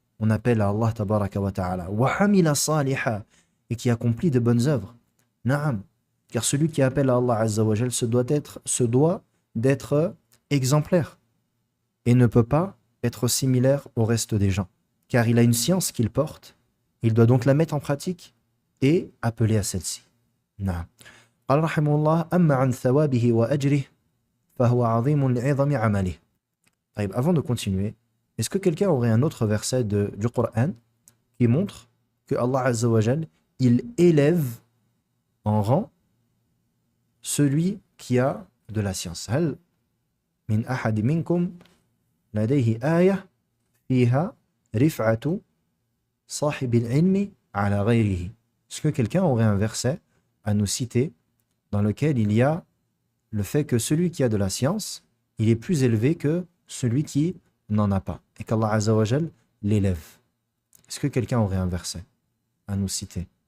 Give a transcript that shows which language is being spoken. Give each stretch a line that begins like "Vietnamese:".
French: On appelle à Allah tabaraka wa ta'ala.
Arabic: Wa hamila saliha,
French: et qui accomplit de bonnes œuvres. Naam. Car celui qui appelle à Allah azza wa jal se doit d'être exemplaire et ne peut pas être similaire au reste des gens. Car il a une science qu'il porte, il doit donc la mettre en pratique et appeler à celle-ci. Naam.
Arabic: قال رحمه الله أما عن ثوابه وأجره فهو عظيم لعظم عمله.
French: Avant de continuer, est-ce que quelqu'un aurait un autre verset du Coran qui montre que Allah Azza wa Jal, il élève en rang celui qui a de la science?
Arabic: هل من أحد منكم لديه آية فيها رفعة صاحب العلم على غيره?
French: Est-ce que quelqu'un aurait un verset à nous citer dans lequel il y a le fait que celui qui a de la science, il est plus élevé que celui qui n'en a pas, et qu'Allah Azza wa Jal l'élève? Est-ce que quelqu'un aurait un verset à nous citer?